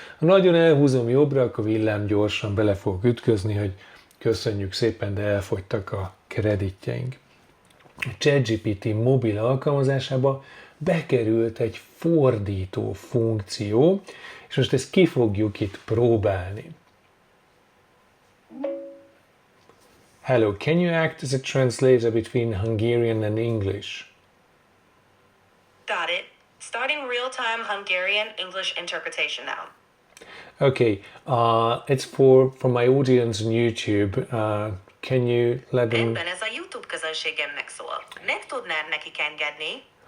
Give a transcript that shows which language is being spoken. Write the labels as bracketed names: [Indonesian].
[Hungarian] Ha nagyon elhúzom jobbra, akkor villámgyorsan bele fogok ütközni, hogy köszönjük szépen, de elfogytak a kreditjeink. A ChatGPT mobil alkalmazásába bekerült egy fordító funkció, és most ezt ki fogjuk itt próbálni. [English] Hello, can you act as a translator between Hungarian and English? Got it. Starting real-time Hungarian-English interpretation now. Okay, it's for my audience on YouTube. Can you let them... [Hungarian] Rendben, ez a YouTube közönségemnek szól. Meg tudnád nekik engedni?